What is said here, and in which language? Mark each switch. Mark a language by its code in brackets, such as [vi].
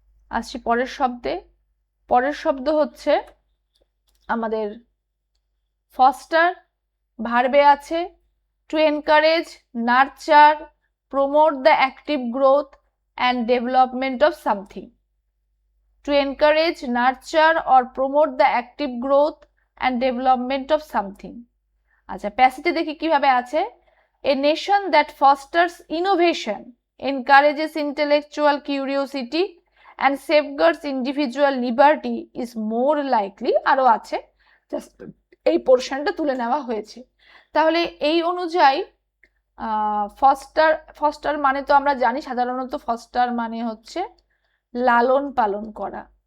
[bn] আসছি পরের শব্দে। পরের শব্দ হচ্ছে আমাদের ফস্টার, ভার্বে আছে [en] To encourage, nurture, promote the active growth and development of something. To encourage, nurture or promote the active growth and development of something. [bn] আচ্ছা, প্যাসেজে দেখি কিভাবে আছে। [en] A nation that fosters innovation, encourages intellectual curiosity and safeguards individual liberty is more likely, [bn] আরো আছে, just এই পোর্শনটা তুলে নেওয়া হয়েছে। তাহলে এই অনুযায়ী ফস্টার, ফস্টার মানে তো আমরা জানি সাধারণত ফস্টার মানে হচ্ছে লালন পালন করা।